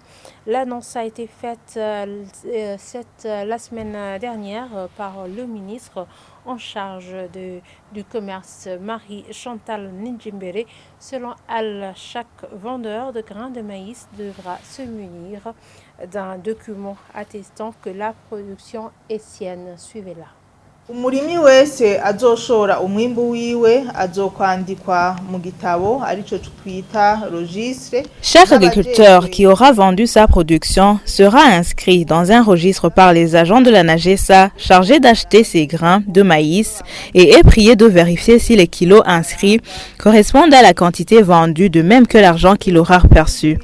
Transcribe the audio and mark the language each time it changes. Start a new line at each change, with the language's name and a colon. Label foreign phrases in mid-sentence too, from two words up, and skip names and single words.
French: L'annonce a été faite la semaine dernière par le ministre en charge du commerce, Marie-Chantal Ninjimbere. Selon elle, chaque vendeur de grains de maïs devra se munir d'un document attestant que la production est sienne. Suivez-la.
Rundi: Umurimi wese azoshora umwimbu wiwe azokwandikwa mu gitabo arico twita registre.
French: Chaque agriculteur qui aura vendu sa production sera inscrit dans un registre par les agents de la NAGESA chargés d'acheter ces grains de maïs et est prié de vérifier si les kilos inscrits correspondent à la quantité vendue, de même que l'argent qu'il aura perçu.